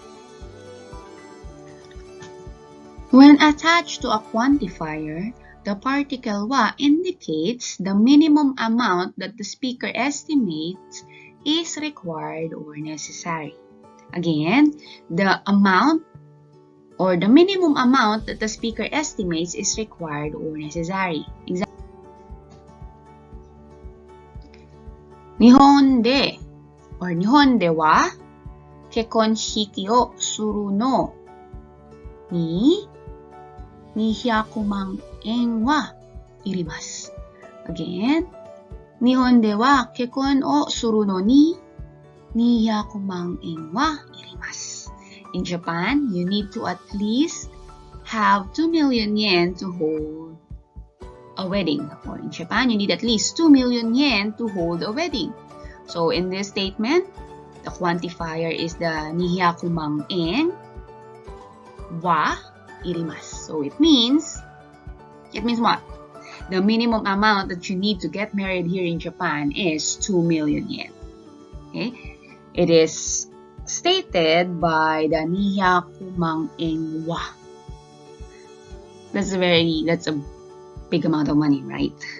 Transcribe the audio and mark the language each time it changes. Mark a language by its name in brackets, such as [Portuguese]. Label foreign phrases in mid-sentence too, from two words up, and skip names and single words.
[English] When attached to a quantifier, the particle wa indicates the minimum amount that the speaker estimates is required or necessary. Again, the amount or the minimum amount that the speaker estimates is required or necessary. [Japanese] 日本で or 日本では結婚式をするのに 200 万円はいります。 [English] Again, [Japanese] 日本では結婚をするのに200万円はいります。 [English] In Japan, you need to at least have 2 million yen to hold a wedding. Or in Japan, you need at least 2 million yen to hold a wedding. So in this statement, the quantifier is the [Japanese] 200 万円はいります. [English] So it means what? The minimum amount that you need to get married here in Japan is 2 million yen. Okay? It is stated by the [Japanese] 200 万円は. [English] That's a big amount of money, right?